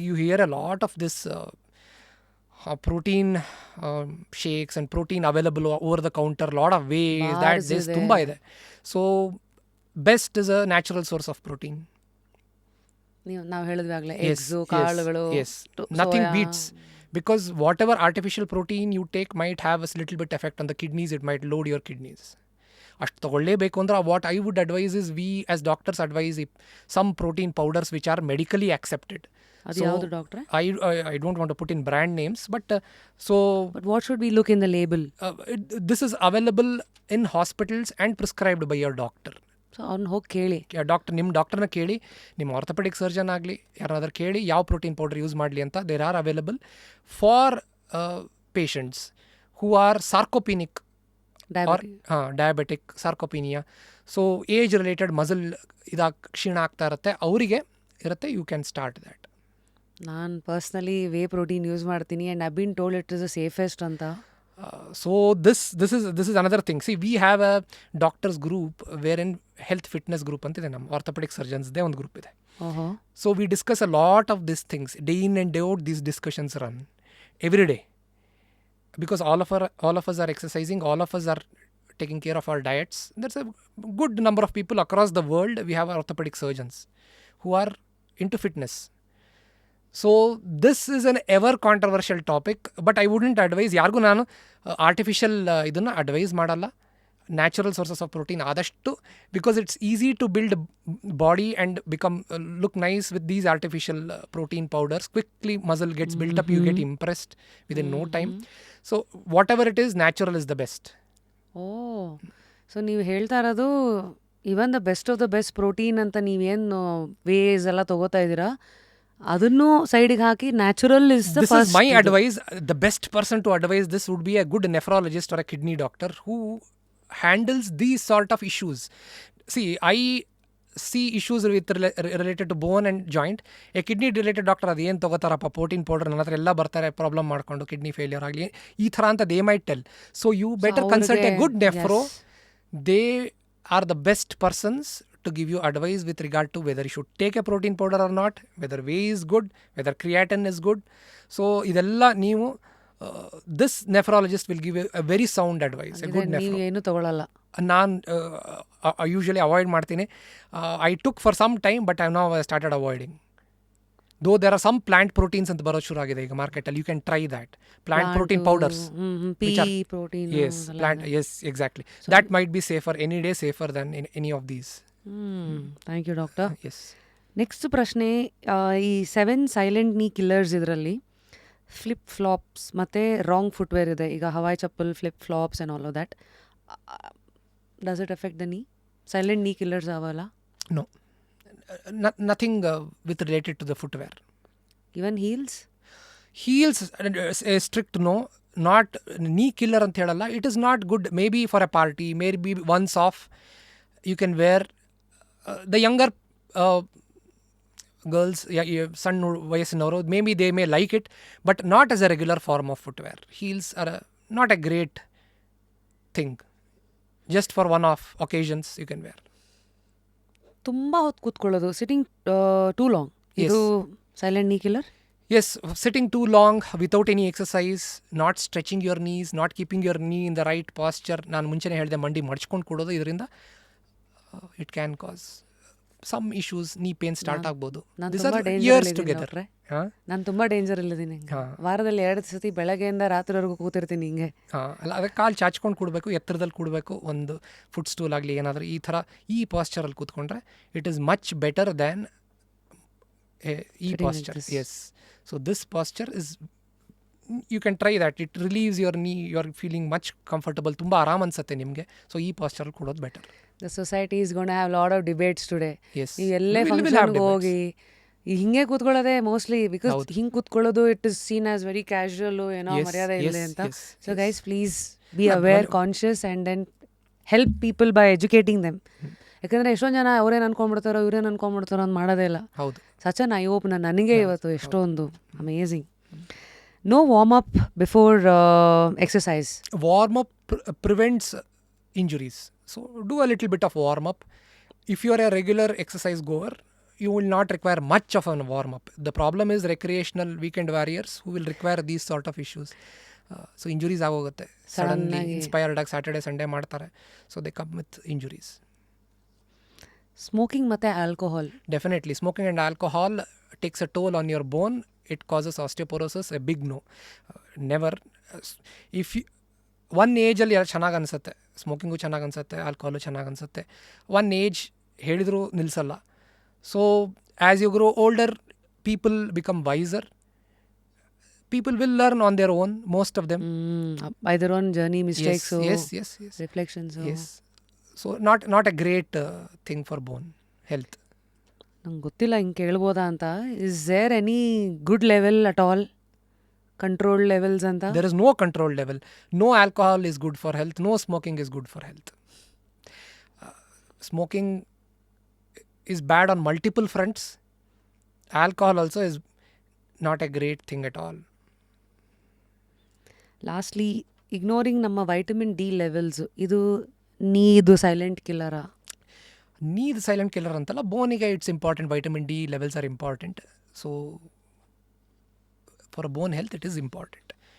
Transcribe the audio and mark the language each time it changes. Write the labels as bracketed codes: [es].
[en] You hear a lot of this protein shakes and protein available over the counter, lot of ways, that this [kn] ತುಂಬಾ ಇದೆ. [en] So best is a natural source of protein. [kn] ನಾವು ಹೇಳಿದ್ವಾಗಲೇ [en] Yes, [kn] eggs, ಕಾಳುಗಳು. [en] yes. Nothing beats, because whatever artificial protein you take might have a little bit effect on the kidneys. It might load your kidneys. [kn] ಅಷ್ಟು ತಗೊಳ್ಳೇಬೇಕು ಅಂದ್ರೆ [en] What I would advise is, we as doctors advise some protein powders which are medically accepted. [kn] ಅದು ಯಾವುದು ಡಾಕ್ಟ್ರೆ? [en] I don't want to put in brand names, but so But what should we look in the label? This is available in hospitals and prescribed by your doctor. [kn] So ಅವ್ರನ್ನ ಹೋಗಿ ಕೇಳಿ. ನಿಮ್ಮ ಡಾಕ್ಟರ್ನ ಕೇಳಿ, ನಿಮ್ಮ ಆರ್ಥೋಪೆಡಿಕ್ ಸರ್ಜನ್ ಆಗಲಿ ಯಾರಾದ್ರೂ ಕೇಳಿ ಯಾವ ಪ್ರೋಟೀನ್ ಪೌಡರ್ ಯೂಸ್ ಮಾಡಲಿ ಅಂತ. [en] There are available for patients who are sarcopenic or diabetic, sarcopenia. [kn] So age related muscle ಕ್ಷೀಣ ಆಗ್ತಾ ಇರುತ್ತೆ, ಅವರಿಗೆ ಇರುತ್ತೆ. [en] You can start that. [kn] ನಾನು ಪರ್ಸ್ನಲಿ ವೇ ಪ್ರೋಟೀನ್ ಯೂಸ್ ಮಾಡ್ತೀನಿ [en] And I been told it is the safest ಅಂತ. So this is another thing. See, we have a doctors group wherein health fitness group [kn] ಅಂತಿದೆ. ನಮ್ಮ orthopaedic ಸರ್ಜನ್ಸ್ದೇ ಒಂದು group ಇದೆ. ಓಹೋ [en] So we discuss a lot of these things. Day in and day out, these discussions run every day. Because all of us are exercising, all of us are taking care of our diets. There's a good number of people across the world. We have orthopedic surgeons who are into fitness. So this is an ever controversial topic, but I wouldn't advise [kn] ಯಾರಿಗೂ ನಾನು artificial ಇದನ್ನು advice ಮಾಡಲ್ಲ. [en] Natural sources of protein ಆದಷ್ಟು, because it's easy to build body and become look nice with these artificial protein powders. Quickly muscle gets built up, you get impressed with in no time. So whatever it is, natural is the best. [kn] O so ನೀವು ಹೇಳ್ತಾ ಇರೋದು [en] even the best of the best protein [kn] ಅಂತ ನೀವೇನು ways ಎಲ್ಲ ತಗೋತಾ ಇದ್ದೀರಾ, ಅದನ್ನು ಸೈಡಿಗೆ ಹಾಕಿ natural is the [en] This is my advice. The best person to advise this would be a good nephrologist or a kidney doctor who handles these sort of issues. See, I see issues with related to bone and joint. A kidney related doctor [kn] ಅದೇನು ತಗೋತಾರಪ್ಪ protein powder, ನನ್ನ ಹತ್ರ ಎಲ್ಲ ಬರ್ತಾರೆ problem ಮಾಡ್ಕೊಂಡು, kidney failure ಆಗಲಿ ಈ ಥರ ಅಂತ [en] They might tell. So you better consult a good nephro. They are the best persons to give you advice with regard to whether you should take a protein powder or not, whether whey is good, whether creatine is good. So [kn] idella ನೀವು [en] this nephrologist will give you a very sound advice, a good nephro. [kn] ಏನು ತಗೊಳ್ಳಲ್ಲ. ನಾನು usually avoid ಮಾಡ್ತೀನಿ. [en] I took for some time, but I now started avoiding. Though there are some plant proteins [kn] ಅಂತ ಬರೋದು ಶುರು ಆಗಿದೆ ಈಗ ಮಾರ್ಕೆಟಲ್ಲಿ, [en] you can try that. Plant protein powders. pea protein. Yes, plant. Yes, exactly. That might be safer, any day safer than any of these. Thank you doctor. Yes. [kn] Next ಪ್ರಶ್ನೆ, ಈ 7 silent ನೀ killers ಇದರಲ್ಲಿ flip flops ಮತ್ತು wrong footwear ಇದೆ. [en] ಈಗ ಹವಾಯಿ ಚಪ್ಪಲ್, flip flops and all of that, does it effect the knee? [kn] Silent ನೀ killers ಅವಲ್ಲ? [en] No. Nothing with related to the footwear. Even heels? Heels, strict no. Not knee killer [kn] ಅಂತ ಹೇಳಲ್ಲ. [en] It is not good. Maybe for a party, maybe once off you can wear. The younger girls, [kn] ಸಣ್ಣ ವಯಸ್ಸಿನವರು, [en] maybe they may like it, but not as a regular form of footwear. Heels are not a great thing. Just for one-off occasions you can wear. [kn] ತುಂಬ ಹೊತ್ತು ಕೂತ್ಕೊಳ್ಳೋದು, [en] sitting too long, [kn] ಇದು silent ನೀ killer? [en] Yes, sitting too long without any exercise, not stretching your knees, not keeping your knee in the right posture. [kn] ನಾನು ಮುಂಚೆನೇ ಹೇಳಿದೆ, ಮಂಡಿ ಮಡ್ಚ್ಕೊಂಡು ಕೊಡೋದು, ಇದರಿಂದ [en] it can cause some issues. [kn] knee pain start ಆಗ್ಬೋದು. [en] These are years together. [kn] ನಾನು ತುಂಬ danger ಇಲ್ಲಿದ್ದೀನಿ. ವಾರದಲ್ಲಿ 2 ಸತಿ ಬೆಳಗ್ಗೆಯಿಂದ ರಾತ್ರಿವರೆಗೂ ಕೂತಿರ್ತೀನಿ ಹಿಂಗೆ. ಅಲ್ಲ, ಅದಕ್ಕೆ ಕಾಲು ಚಾಚ್ಕೊಂಡು ಕೂಡಬೇಕು, ಎತ್ತರದಲ್ಲಿ ಕೂಡಬೇಕು, ಒಂದು ಫುಟ್ ಸ್ಟೂಲ್ ಆಗಲಿ ಏನಾದರೂ ಈ ಥರ ಈ ಪಾಸ್ಚರಲ್ಲಿ ಕೂತ್ಕೊಂಡ್ರೆ [en] it is much better than [kn] ಈ Pasteur. [en] Yes. So this posture is, you can try that. It relieves your knee, you are feeling much comfortable. [kn] ತುಂಬ ಆರಾಮ್ ಅನ್ಸುತ್ತೆ ನಿಮಗೆ. ಸೊ ಈ ಪಾಸ್ಚರ್ ಕೊಡೋದು better. [en] The society is going to have lot of debates today. Yes. [kn] ನೀವು ಎಲ್ಲೇ ಫಂಕ್ಷನ್ಗೆ ಹೋಗಿ ಹಿಂಗೆ ಕೂತ್ಕೊಳ್ಳೋದೇ ಮೋಸ್ಟ್ಲಿ, ಬಿಕಾಸ್ ಹಿಂಗೆ ಕೂತ್ಕೊಳ್ಳೋದು [en] it is seen as very casual, [kn] ಏನೋ ಮರ್ಯಾದೆ ಇಲ್ಲ ಅಂತ. [en] So guys, please be aware, conscious, and then help people by educating them. [kn] ಯಾಕಂದರೆ ಎಷ್ಟೊಂದು ಜನ ಅವ್ರೇನು ಅನ್ಕೊಂಡ್ಬಿಡ್ತಾರೋ ಇವ್ರೇನು ಅನ್ಕೊಂಡ್ಬಿಡ್ತಾರೋ ಅಂತ ಮಾಡೋದೇ ಇಲ್ಲ. ಹೌದು. [en] such an eye open [kn] ನನಗೆ ಇವತ್ತು ಎಷ್ಟೊಂದು [en] Amazing. No warm up before exercise. Warm up prevents injuries. So do a little bit of warm up. If you are a regular exercise goer, you will not require much of a warm up. The problem is recreational weekend warriors who will require these sort of issues. So injuries ಆಗೋಗುತ್ತೆ. Suddenly inspired ಆಗಿ Saturday Sunday ಮಾಡ್ತಾರೆ. So they come with injuries. [kn] Smoking ಮತ್ತು alcohol. [en] Definitely. Smoking and alcohol takes a toll on your bone. It causes osteoporosis, a big no. Never. [kn] If you, one ಏಜಲ್ಲಿ ಚೆನ್ನಾಗಿ ಅನಿಸುತ್ತೆ, smoking ಚೆನ್ನಾಗಿ ಅನಿಸುತ್ತೆ, alcohol ಚೆನ್ನಾಗಿ ಅನಿಸುತ್ತೆ. One age ಹೇಳಿದರೂ ನಿಲ್ಲಿಸಲ್ಲ. [en] So as you grow older, people become wiser. People will learn on their own, most of them. By their own journey, mistakes, yes. reflections. Yes. So not a great thing for bone health. [kn] ನಂಗೆ ಗೊತ್ತಿಲ್ಲ ಹಿಂಗೆ ಕೇಳ್ಬೋದಾ ಅಂತ. [en] Is there any good level at all, control levels ಅಂತ? There is no control level. No alcohol is good for health. No smoking is good for health. Smoking is bad on multiple fronts. Alcohol also is not a great thing at all. [kn] Lastly, ignoring ನಮ್ಮ vitamin D levels, ಇದು silent ಕಿಲ್ಲರಾ? ನೀದು silent killer ಅಂತಲ್ಲ, ಬೋನಿಗೆ [en] It's important, vitamin D levels are important. So for bone health it is important.